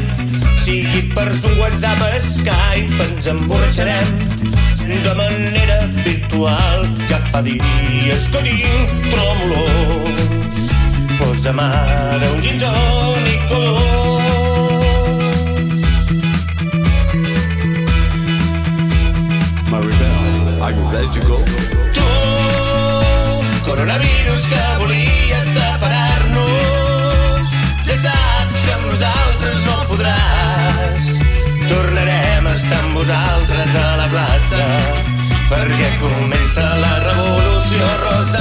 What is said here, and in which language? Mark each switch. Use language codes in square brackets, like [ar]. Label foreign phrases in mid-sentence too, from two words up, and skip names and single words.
[ca] Sigui per Zoom, WhatsApp, Skype, ens emborratxarem de manera virtual. Ja fa dies que tinc tròmolos. Posa'm ara un gin tònic o Maribel, [en] are you ready to go? [ca] Tu, coronavirus que volia separar-nos, ja saps que amb nosaltres no podràs. Tornarem a estar amb vosaltres a la plaça, perquè comença la revolució rosa.